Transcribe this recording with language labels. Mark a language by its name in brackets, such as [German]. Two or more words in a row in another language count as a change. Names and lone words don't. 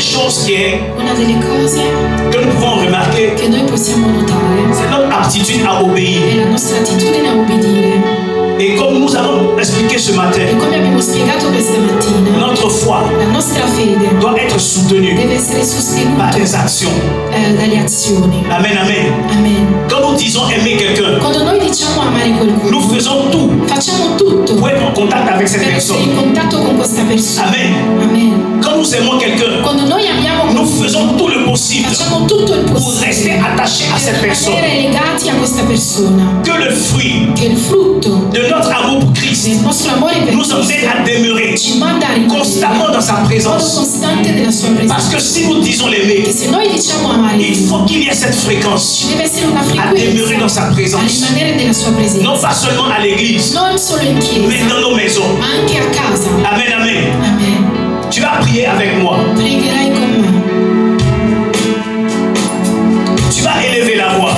[French] choses qui est [Italian] una delle cose [French] que nous pouvons remarquer, [Italian] che noi possiamo notare [French] c'est notre aptitude à obéir. [Italian] è la nostra attitudine a obbedire. [French] Et comme nous allons expliquer ce matin, [Italian] E come abbiamo spiegato questa mattina, [French] notre foi [Italian] la nostra fede [French] doit être soutenue [Italian] deve essere sostenuta [French] par des actions. [Italian] dalle azioni. [French] Amen, amen. [Italian] Amen. [French] Quand nous disons aimer quelqu'un, [Italian] Quando noi diciamo amare qualcuno, [French] nous faisons tout [Italian] facciamo tutto [French] pour être en contact avec cette [Italian] per essere [French] personne. [Italian] in contatto con questa persona. [French] Amen. [Italian] Amen. [French] Quand nous aimons quelqu'un, [Italian] Quando noi amiamo [French] nous [Italian] qualcuno, [French] faisons tout le possible [Italian] facciamo tutto il [French] pour rester [Italian] possibile [French] attachés à cette [Italian] per [French] personne. [Italian] rimanere legati a questa persona. [French] Que le fruit [Italian] Che il frutto [French] de notre amour pour Christ [Italian] del nostro amore per [French] nous [Italian] Cristo [French] emmène à demeurer [Italian] ci manda a rimanere [French] constamment dans sa [Italian] in modo [French] présence. [Italian] costante della sua [French] Parce [Italian] presenza. [French] que si nous disons l'aimer, [Italian] Che se noi diciamo amare [French] il [Italian] Lui, [French] faut qu'il y ait cette fréquence [Italian] ci deve essere una [French] à demeurer dans [Italian] frequenza [French] sa [Italian] a [French] présence. [Italian] rimanere nella sua [French] Non [Italian] presenza. [French] pas seulement à l'église, [Italian] Non solo in [French] mais [Italian] chiesa, [French] dans nos maisons. [Italian] ma anche a casa. [French] Amen, amen. [Italian] Amen. [French] Tu vas prier avec moi. [Italian] Pregherai con me. [French] Tu vas élever la voix.